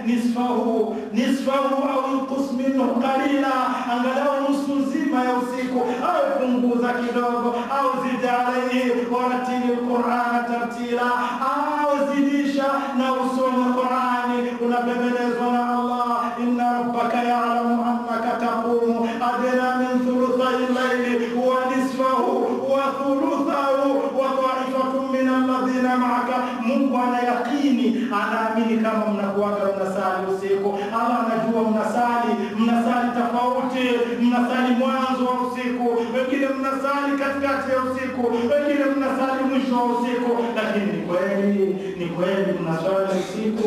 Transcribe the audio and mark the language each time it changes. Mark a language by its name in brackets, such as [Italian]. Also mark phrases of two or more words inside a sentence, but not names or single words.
[Arabic] نصفه أو انقص منه قليلا, [Swahili] angalau nusu nzima ya usiku, au punguza kidogo, au [Arabic] زد عليه ورتل القرآن ترتيلا, [Swahili] au zidisha na usome Qur'ani. Unabebelezwa na Allah, [Arabic] إن ربك يعلم أنك تقوم أدنى من ثلثي الليل ونصفه وثلثه وطائفة من الذين معك. [Swahili] Mungu ana yakini, anaamini kama mnakuaga mnasali usiku. Allah anajua mnasali tofauti, mnasali mwanzo wa usiku, wengine mnasali katikati ya usiku, wengine mnasali mwisho wa usiku. Lakini ni kweli mnasali usiku.